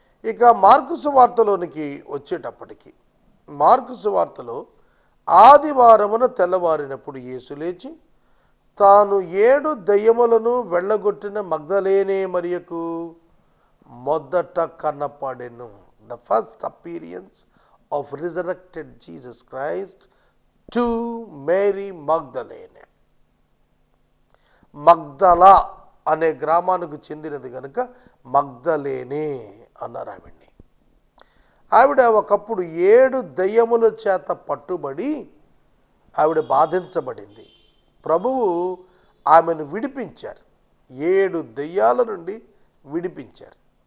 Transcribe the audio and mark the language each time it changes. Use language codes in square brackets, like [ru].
[te] ఇక మార్కు సువార్తలోనికి వచ్చేటప్పటికి మార్కు సువార్తలో ఆదివారమున తెల్లవారినప్పుడు యేసు లేచి తాను 7 దయ్యములను వెళ్ళగొట్టిన మగ్దలేనే మరియకు మొదట కనపడెను. [en] The first appearance of resurrected Jesus Christ to Mary Magdalene. [te] మగ్దలా అనే గ్రామానికి చెందినది కనుక మగ్దలేనే అన్నారు ఆవిడ్ని. ఆవిడ ఒకప్పుడు 7 దయ్యముల చేత పట్టుబడి ఆవిడ బాధించబడింది. ప్రభువు ఆమెను విడిపించారు. 7 దయ్యాల నుండి విడిపించారు.